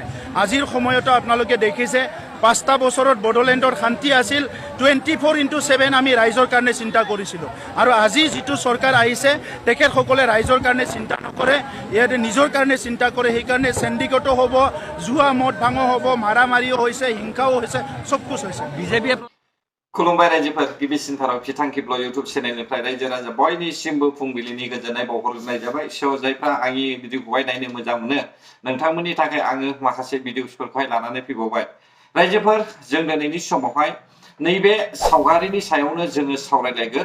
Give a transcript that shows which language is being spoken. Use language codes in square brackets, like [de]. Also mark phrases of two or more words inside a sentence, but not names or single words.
[as] আজিৰ সময়তো আপোনালোকে দেখিছে 5টা বছৰত বড়োলেণ্ডৰ শান্তি আছিল, 24/7 আমি ৰাইজৰ কাৰণে চিন্তা কৰিছিলোঁ। আৰু আজি যিটো চৰকাৰ আহিছে তেখেতসকলে ৰাইজৰ কাৰণে চিন্তা নকৰে, ইয়াতে নিজৰ কাৰণে চিন্তা কৰে। সেইকাৰণে চেণ্ডিকেটো হ'ব, জুৱা মদ ভাঙো হ'ব, মাৰামাৰিও হৈছে, হিংসাও হৈছে, চব কুছ হৈছে। বিজেপি [brx] खुलुमबाय रायजोफोर गिबिसिनथाराव बिथांखिब्ल इउटुब चेनेलनिफ्राय रायजो राजा बयनिसिमबो फुंबिलिनि गोजोननाय बावहरनाय जाबाय। सो जायफ्रा आंनि भिडिअखौहाय नायनो मोजां मोनो नोंथांमोननि थाखाय आङो माखासे भिडिअसफोरखौहाय लानानै फैबावबाय। रायजोफोर जों दिनैनि समावहाय नैबे सावगारिनि सायावनो जोङो सावरायलायगोन।